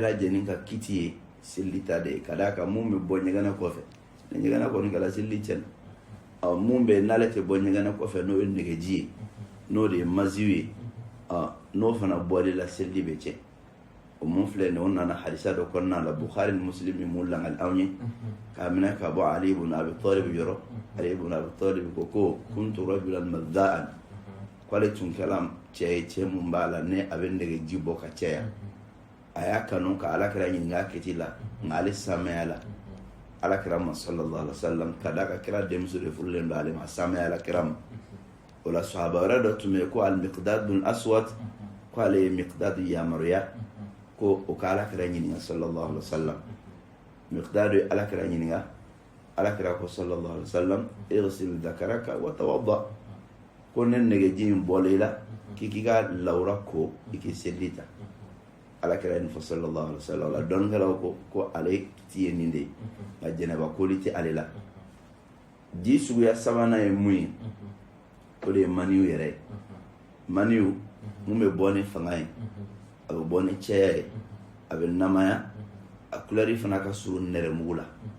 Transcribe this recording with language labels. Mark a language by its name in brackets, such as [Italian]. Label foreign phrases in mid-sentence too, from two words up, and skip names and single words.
[Bambara] lajɛlen ka kiti ye selili ta de ye ka d'a kan mun bɛ bɔ ɲɛgɛnɛ kɔfɛ ni ɲɛgɛnɛ kɔni kɛra selili tiɲɛna mun bɛ n'ale tɛ bɔ ɲɛgɛnɛ kɔfɛ n'o ye negeji ye n'o de ye maziyu ye n'o fana bɔli la selili bɛ tiɲɛ o mun filɛ nin o nana hadisa dɔ kɔnɔna la Bukhari ni Muslim mun langali anw ye k'a minɛ ka bɔ Ali ibn Abi Talib yɔrɔ Ali ibn Abi Talib ko [Arabic] كنت رجلا مذاء [Bambara] k'ale tun kɛra cɛ ye cɛ mun b'a la ne a bɛ negeji bɔ ka caya a y'a kanu ka Alakira ɲininka kiti la nka ale samaya la Alakira ma [Arabic] صلى الله عليه وسلم [Bambara] ka d'a ka kira denmuso de furulen don ale ma samaya Alakira ma o la sahaba wɛrɛ dɔ tun bɛ yen ko al-Miqdad bin Aswad ko ale ye Miqdad yamaruya ko o ka Alakira ɲininka [Arabic] صلى الله عليه وسلم [Bambara] Miqdad ye Alakira ɲininka Alakira ko [Arabic] صلى الله عليه وسلم اغسل ذكرك وتوضأ [Bambara] ko ne negeji in bɔla i la k'i k'i ka lawura ko i k'i seli ta Alakira ye nin fɔ [Arabic] صلى الله عليه وسلم [Bambara] la dɔnnikɛlaw ko ale ti ye nin de ye nka jɛnɛba koli tɛ ale la ji suguya sabanan ye mun ye o de ye maniyu yɛrɛ ye maniyu mun bɛ bɔ ni fanga ye a bɛ bɔ ni cɛya ye a bɛ namaya a kulɛri fana ka surun nɛrɛmugu la